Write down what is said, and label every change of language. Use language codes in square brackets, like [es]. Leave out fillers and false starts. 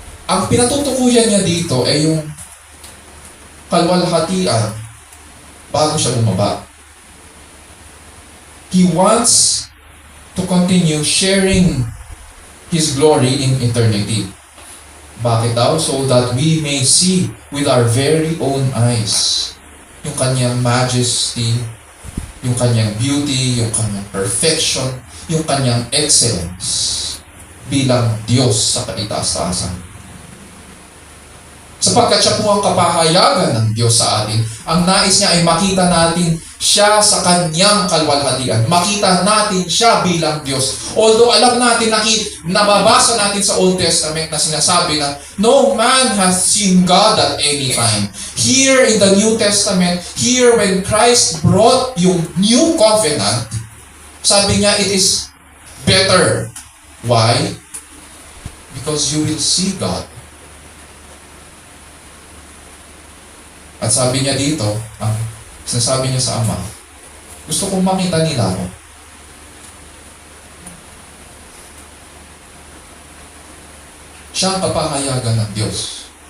[tl] Ang pinatutukuyan niya dito ay yung kalwalhatian bago siya bumaba. [en] He wants to continue sharing His glory in eternity. [tl] Bakit daw? [en] So that we may see with our very own eyes [tl] yung kanyang majesty, yung kanyang beauty, yung kanyang perfection, yung kanyang excellence bilang Diyos sa kaitaas-taasan. Sapagkat siya po ang kapahayagan ng Diyos sa atin, ang nais niya ay makita natin siya sa kanyang kalwalhatian. Makita natin siya bilang Diyos. Although alam natin, nababasa natin sa Old Testament na sinasabi na [en] no man has seen God at any time. Here in the New Testament, here when Christ brought yung new covenant, [tl] sabi niya [en] it is better. Why? Because you will see God. [tl] At sabi niya dito, sinasabi niya sa Ama, gusto kong makita nila ako. Siya ang kapahayagan ng Diyos.